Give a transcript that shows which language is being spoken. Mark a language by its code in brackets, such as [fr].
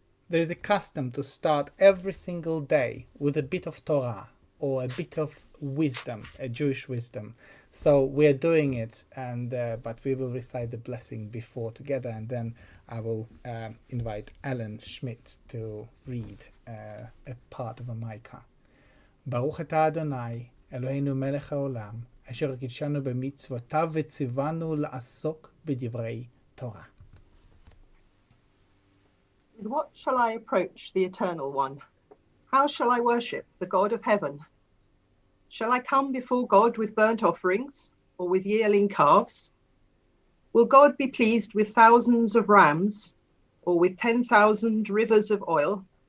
[en] There is a custom to start every single day with a bit of Torah or a bit of wisdom, a Jewish wisdom. So we are doing it, and but we will recite the blessing before together, and then I will invite Alan Schmidt to read a part of a Micah. [he] ברוך אתה אדוני, אלוהינו מלך העולם, אשר קידשנו במצוותיו וציוונו לעסוק בדברי תורה. [en] With what shall I approach the Eternal One? How shall I worship the God of heaven? Shall I come before God with burnt offerings or with yearling calves? Will God be pleased with thousands of rams or with 10,000 rivers of oil?